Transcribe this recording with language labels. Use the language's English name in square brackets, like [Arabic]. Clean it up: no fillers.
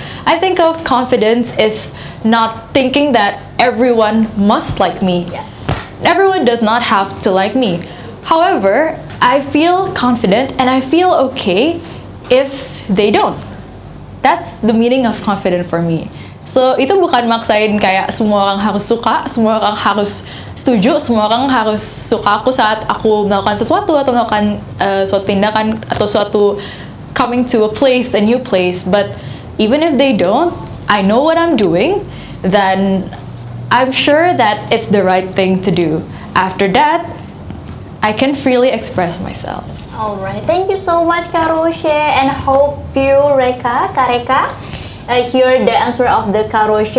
[English] I think of confidence is not thinking that everyone must like me. Yes. Everyone does not have to like me. However, I feel confident and I feel okay if they don't. That's the meaning of confident for me. [Indonesian] So, itu bukan maksain kayak semua orang harus suka, semua orang harus setuju, semua orang harus suka aku saat aku melakukan sesuatu atau melakukan suatu tindakan atau suatu [English] coming to a new place. But even if they don't, I know what I'm doing, then I'm sure that it's the right thing to do. After that, I can freely express myself. Alright, thank you so much, Kak Roche, and hope you, Kak Reka, hear the answer of the Kak Roche.